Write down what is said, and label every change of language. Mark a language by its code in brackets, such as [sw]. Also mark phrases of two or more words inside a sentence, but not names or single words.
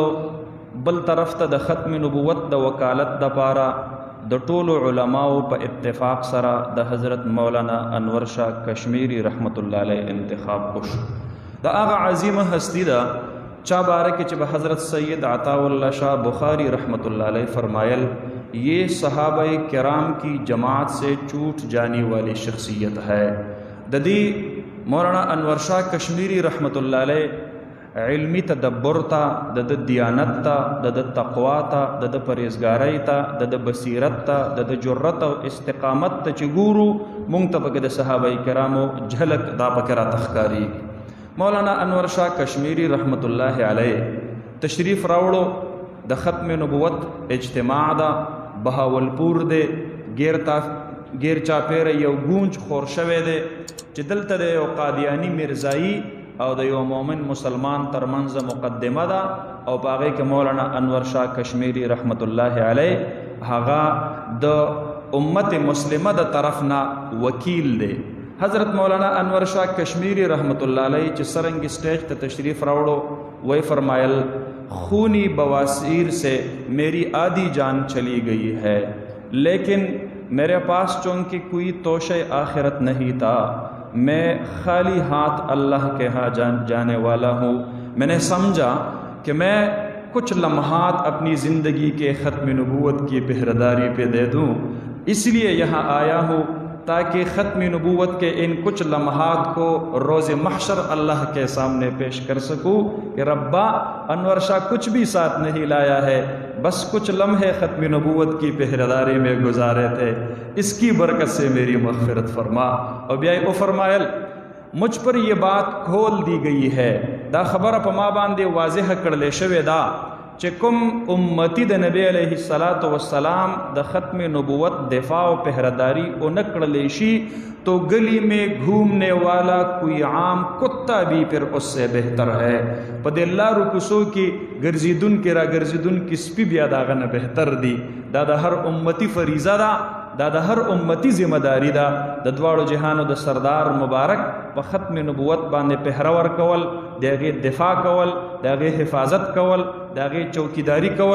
[ps] بل طرف ته د ختم نبوت د وکالت دپاره د ټولو علماو په اتفاق سره د حضرت مولانا انور شاه کشمیری [ar] رحمت الله علیه [ps] انتخاب وشو. د هغه عظیمه هستی ده چا باره کې چې به حضرت سید عطا الله شاہ بخاری [ar] رحمت اللہ علیہ [ps] فرمایل [ur] یہ صحابہ کرام کی جماعت سے چوٹ جانے والی شخصیت ہے. [ps] ددی مولانا انور شاہ کشمیری [ar] رحمت اللہ علیہ [ps] علمی تدبر تا، د دیانت تا، د تقوا تا، د پرهیزګارۍ تا، د بصیرت تا، د جرأت او استقامت ته چې ګورو مونږ ته پکې د صحابه کرامو جھلک دا پکې راته ښکارېږي. مولانا انور شاہ کشمیری [ar] رحمت الله علیه [ps] تشریف راوړو. د ختم نبوت اجتماع دا بهاولپور دی، گیر چاپیره یو گونج خور شوی دی چې دلته د یو قادیانی مرزایی او د یو مومن مسلمان ترمنځ مقدمه ده او په هغې کې مولانا انور شاه کشمیری [ar] رحمت الله علیه [ps] هغه د امت مسلمه د طرف نه وکیل دی. حضرت مولانا انور شاہ کشمیری [ar] رحمت اللہ علیہ [ps] چې سرنگ سٹیج ته تشریف راوړو وہی فرمایل [ur] خونی بواسیر سے میری آدھی جان چلی گئی ہے، لیکن میرے پاس چونکہ کوئی توشے آخرت نہیں تھا، میں خالی ہاتھ اللہ کے ہاں جانے والا ہوں. میں نے سمجھا کہ میں کچھ لمحات اپنی زندگی کے ختم نبوت کی پہرےداری پہ دے دوں، اس لیے یہاں آیا ہوں تاکہ ختم نبوت کے ان کچھ لمحات کو روز محشر اللہ کے سامنے پیش کر سکوں کہ ربا انور شاہ کچھ بھی ساتھ نہیں لایا ہے، بس کچھ لمحے ختم نبوت کی پہرےداری میں گزارے تھے، اس کی برکت سے میری مغفرت فرما. اور [ps] بیائی او فرمایل [ur] مجھ پر یہ بات کھول دی گئی ہے، [ps] دا خبر په ما باندې واضح کړل شوې دا چې کوم امتی د نبی [ar] علیہ الصلوۃ والسلام [ps] د ختم نبوت دفاع و پہراداری او نہ کړل شي [ur] تو گلی میں گھومنے والا کوئی عام کتا بھی پھر اس سے بہتر ہے. [ps] په دې لارو کوڅو کې ګرځېدون کې را ګرځېدون کې سپي بیا د هغه نه بهتر دي. دا د هر امتی فریضه ده، دا د هر امتی ذمہ داری ده. د دواړو جهانو د سردار مبارک په ختم نبوت باندې پهره ورکول، د هغې دفاع کول، د هغې حفاظت کول، د هغې چوکیداری کول.